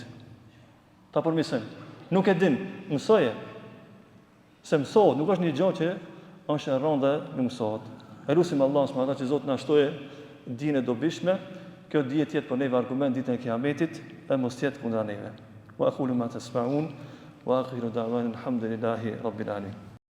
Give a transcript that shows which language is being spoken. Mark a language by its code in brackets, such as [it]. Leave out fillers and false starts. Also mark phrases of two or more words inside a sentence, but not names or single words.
[sq] Ta përmirësojmë. Nuk e din, mësoje. Se mësohet, nuk është një gjë që është e rëndë dhe nuk mësohet. Elusim [ar] الله سبحانه وتعالى [sq] që Zoti na shtoje dinë e dobishme, kjo dije të jetë për neve argument ditën e Kiametit dhe mos jetë kundra neve. [ar] وأقول ما تسمعون وآخر دعوانا الحمد لله رب العالمين.